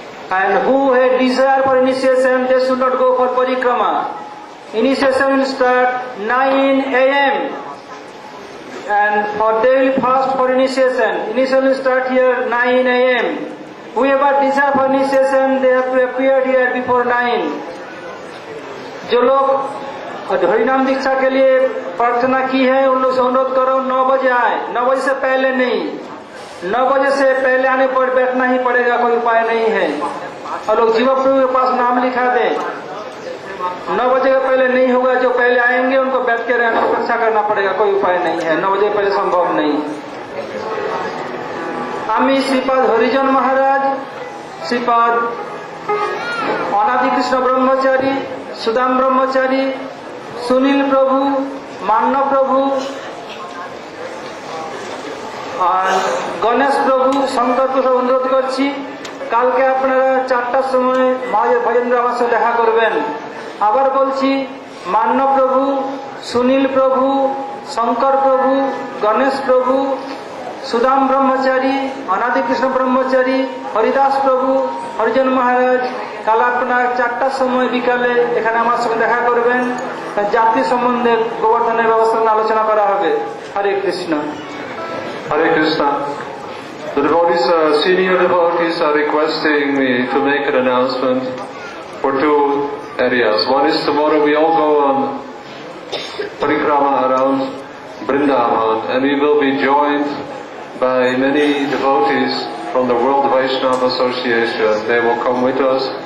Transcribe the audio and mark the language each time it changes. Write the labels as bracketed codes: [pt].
[en] And who had desire for initiation, they should not go for parikrama. Initiation will start 9 a.m. and for they will fast for initiation. Initiation will start here 9 a.m. Whoever desire for initiation, they have to appear here before 9. [hi] जो लोग हरिनाम दीक्षा के लिए प्रार्थना की है उन लोग से अनुरोध करो 9 बजे आए, 9 बजे से पहले नहीं। 9 बजे से पहले आने पर बैठना ही पड़ेगा, कोई उपाय नहीं है। और लोग जीवा प्रभु के पास नाम लिखा दे, 9 बजे के पहले नहीं होगा। जो पहले आएंगे उनको बैठ के रहना प्रतीक्षा करना पड़ेगा, कोई उपाय नहीं है। 9 बजे पहले संभव नहीं। [bn] आमी श्रीपाद हरिजन महाराज, श्रीपाद अनादि कृष्ण ब्रह्मचारी, सुदाम ब्रह्मचारी, सुनील प्रभु, मानव प्रभु আর গণেশ প্রভু শঙ্করকে সব অনুরোধ করছি কালকে আপনারা 4টার সময় মহাজের ভজেন্দ্র আমার সাথে দেখা করবেন। আবার বলছি মান্যব প্রভু, সুনীল প্রভু, শঙ্কর প্রভু, গণেশ প্রভু, সুদাম ব্রহ্মচারী, অনাদি কৃষ্ণ ব্রহ্মচারী, হরিদাস প্রভু, হরিজন মহারাজ কাল আপনার 4টার সময় বিকালে এখানে আমার সঙ্গে দেখা করবেন। জাতি সম্বন্ধে গোবর্ধনের ব্যবস্থা নিয়ে আলোচনা করা হবে। হরে Krishna. [en] Hare Krishna. The devotees, senior devotees are requesting me to make an announcement for 2 areas. One is tomorrow we all go on parikrama around Vrindavan and we will be joined by many devotees from the World Vaishnava Association. They will come with us.